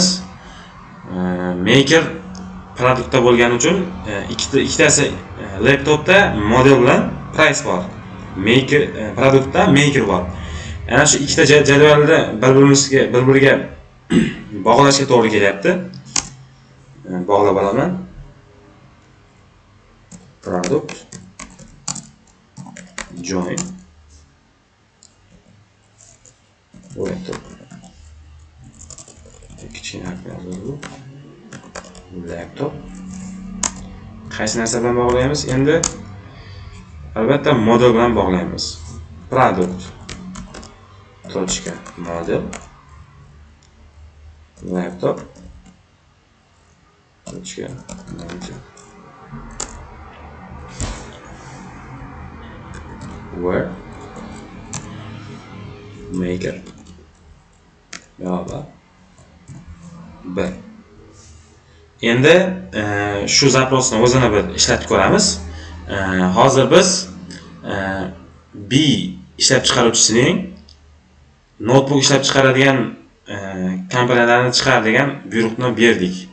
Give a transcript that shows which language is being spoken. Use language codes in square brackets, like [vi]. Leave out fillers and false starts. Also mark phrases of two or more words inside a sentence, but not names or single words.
[uz] Maker produktda bo'lgani uchun ikkitasi laptopda model bilan price bor. Maker produktda maker bor. Ana shu ikkita jadvalda bir-biriga bog'lashga to'g'ri kelyapti. Bog'lab olaman. [en] Product join laptop. [uz] Kichkina yozildi. Laptop. Qaysi narsa bilan bog'laymiz? Endi albatta model bilan bog'laymiz. [en] Product model laptop where maker B. [uz] Endi shu zaprosni o'zini bir ishlatib ko'ramiz. Hozir biz B ishlab chiqaruvchisining notebook ishlab chiqaradigan kompaniyalarni chiqar degan buyruqni berdik.